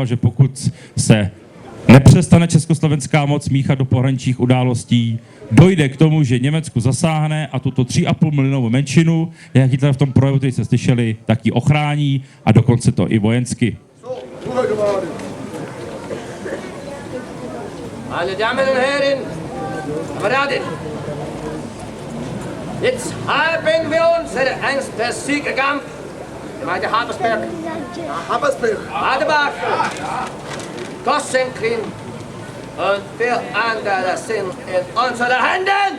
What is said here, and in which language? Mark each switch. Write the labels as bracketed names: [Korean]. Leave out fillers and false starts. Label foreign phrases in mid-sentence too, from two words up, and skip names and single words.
[Czech] že pokud se nepřestane československá moc míchat do pohraničních událostí, dojde k tomu, že Německu zasáhne a tuto 3,5 milionovou menšinu, jak Hitler v tom projevu, který jste slyšeli, tak ji ochrání a dokonce to i vojensky. [German] Meine Damen und Herren, Kameraden, jetzt haben wir unseren ersten Siegerkampf. Gemeinde Habersberg, Adebach, Gossenkrin und wir andere sind in unseren Händen.